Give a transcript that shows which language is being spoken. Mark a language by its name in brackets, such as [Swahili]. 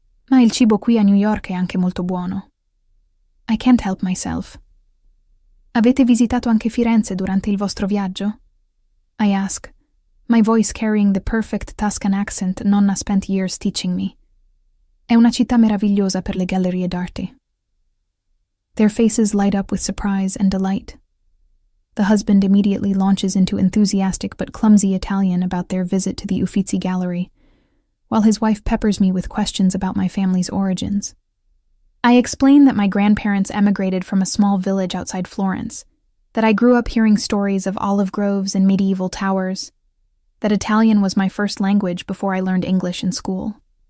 [Italian] Ma il cibo qui a New York è anche molto buono. [English] I can't help myself. [Italian] Avete visitato anche Firenze durante il vostro viaggio? [English] I ask, my voice carrying the perfect Tuscan accent Nonna spent years teaching me. [Italian] È una città meravigliosa per le gallerie d'arte. [English] Their faces light up with surprise and delight. The husband immediately launches into enthusiastic but clumsy Italian about their visit to the Uffizi Gallery, while his wife peppers me with questions about my family's origins. I explain that my grandparents emigrated from a small village outside Florence, that I grew up hearing stories of olive groves and medieval towers, that Italian was my first language before I learned English in school.